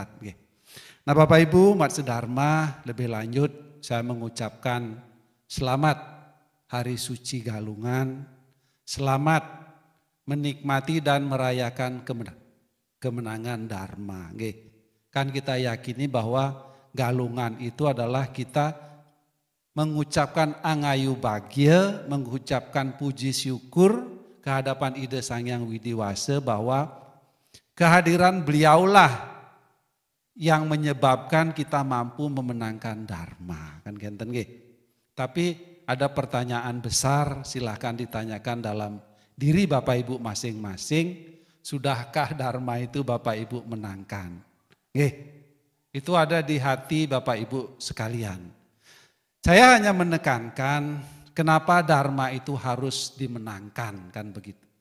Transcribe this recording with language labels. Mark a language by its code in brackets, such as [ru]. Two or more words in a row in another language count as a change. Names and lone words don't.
[id] Nah Bapak Ibu umat sedharma, lebih lanjut saya mengucapkan selamat Hari Suci Galungan, selamat menikmati dan merayakan kemenangan Dharma. Kan kita yakini bahwa Galungan itu adalah kita mengucapkan angayu bagya, mengucapkan puji syukur kehadapan Ida Sang Hyang Widiwasa bahwa kehadiran beliaulah yang menyebabkan kita mampu memenangkan Dharma. Kan [ban] genten nggih. [id] Tapi ada pertanyaan besar, silahkan ditanyakan dalam diri Bapak Ibu masing-masing, sudahkah Dharma itu Bapak Ibu menangkan? Itu ada di hati Bapak Ibu sekalian. Saya hanya menekankan kenapa Dharma itu harus dimenangkan, kan begitu.